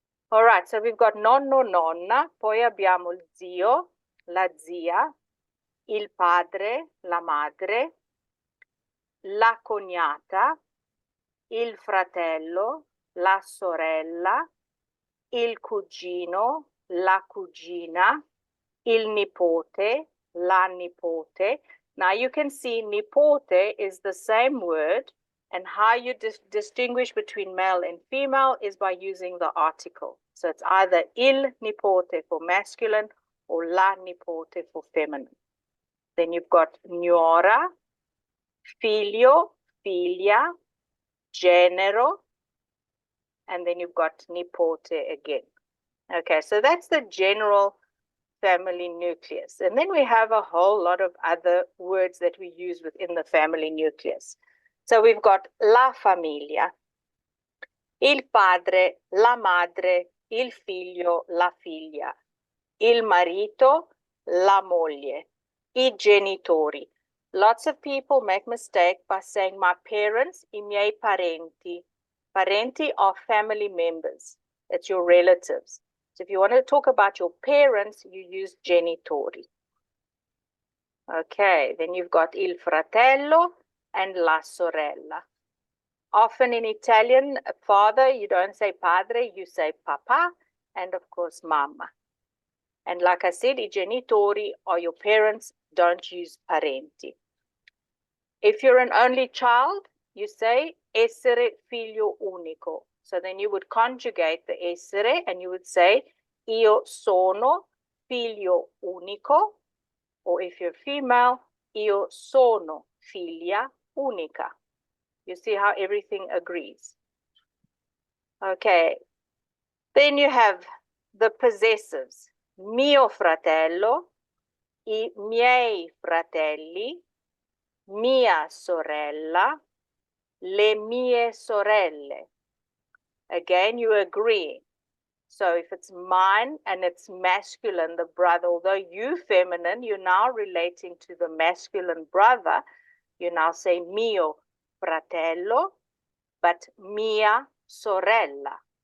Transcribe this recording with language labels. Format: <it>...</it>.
<en>All right, so we've got</en> <it>nonno, nonna, poi abbiamo il zio, la zia, il padre, la madre, la cognata, il fratello, la sorella, il cugino, la cugina, il nipote, la nipote.</it> <en>Now you can see nipote is the same word, and how you distinguish between male and female is by using the article. So it's either il nipote for masculine or la nipote for feminine. Then you've got nuora, figlio, figlia, genero, and then you've got nipote again. Okay, so that's the general family nucleus. And then we have a whole lot of other words that we use within the family nucleus. So we've got</en> <it>la famiglia, il padre, la madre, il figlio, la figlia, il marito, la moglie, I genitori.</it> <en>Lots of people make mistake by saying my parents,</en> <it>I miei parenti.</it> <en>Parenti are family members. It's your relatives. So if you want to talk about your parents, you use genitori. Okay, then you've got il fratello and la sorella. Often in Italian, father, you don't say padre, you say papa, and of course, mamma. And like I said, I genitori are your parents, don't use parenti. If you're an only child, you say</en> <it>essere figlio unico.</it> <en>So then you would conjugate the essere and you would say</en> <it>io sono figlio unico,</it> <en>or if you're female,</en> <it>io sono figlia unica.</it> <en>You see how everything agrees. Okay, then you have the possessives.</en> <it>Mio fratello, I miei fratelli, mia sorella, le mie sorelle.</it> <en>Again, you agree. So if it's mine and it's masculine, the brother, although you feminine, you're now relating to the masculine brother, you now say</en> <it>mio fratello,</it> <en>but</en> <it>mia sorella.</it>